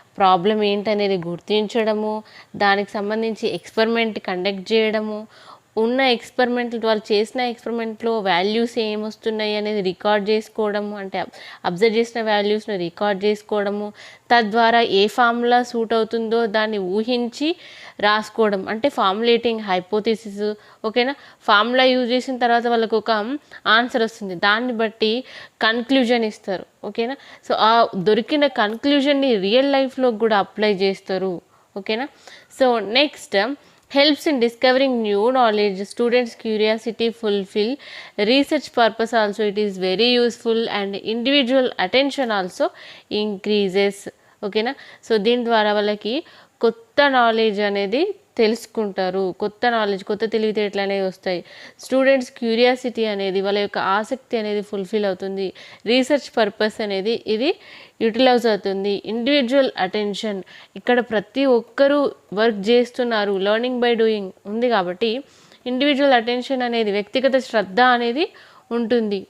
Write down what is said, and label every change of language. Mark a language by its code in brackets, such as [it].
[te] Problem ఏంటనేది గుర్తించడము, దానికి సంబంధించి ఎక్స్పెరిమెంట్ కండక్ట్ చేయడము, ఉన్న ఎక్స్పెరిమెంట్లు వాళ్ళు చేసిన ఎక్స్పెరిమెంట్లో వాల్యూస్ ఏమొస్తున్నాయి అనేది రికార్డ్ చేసుకోవడము, అంటే అబ్జర్వ్ చేసిన వాల్యూస్ని రికార్డ్ చేసుకోవడము, తద్వారా ఏ ఫార్ములా సూట్ అవుతుందో దాన్ని ఊహించి రాసుకోవడం, అంటే ఫార్ములేటింగ్ హైపోథిసిస్. ఓకేనా, ఫార్ములా యూజ్ చేసిన తర్వాత వాళ్ళకు ఒక ఆన్సర్ వస్తుంది, దాన్ని బట్టి కన్క్లూజన్ ఇస్తారు. ఓకేనా, సో ఆ దొరికిన కన్క్లూజన్ని రియల్ లైఫ్లో కూడా అప్లై చేస్తారు. ఓకేనా, so next, [en] helps in discovering new knowledge, students curiosity fulfill, research purpose also it is very useful, and individual attention also increases. [te] ఓకేనా, సో దీని ద్వారా వాళ్ళకి కొత్త నాలెడ్జ్ అనేది తెలుసుకుంటారు, కొత్త నాలెడ్జ్, కొత్త తెలివితేటలు అనేవి వస్తాయి. స్టూడెంట్స్ క్యూరియాసిటీ అనేది, వాళ్ళ యొక్క ఆసక్తి అనేది ఫుల్ఫిల్ అవుతుంది. రీసెర్చ్ పర్పస్ అనేది ఇది యూటిలైజ్ అవుతుంది. ఇండివిజువల్ అటెన్షన్, ఇక్కడ ప్రతి ఒక్కరూ వర్క్ చేస్తున్నారు, లెర్నింగ్ బై డూయింగ్ ఉంది కాబట్టి ఇండివిజువల్ అటెన్షన్ అనేది, వ్యక్తిగత శ్రద్ధ అనేది ఉంటుంది.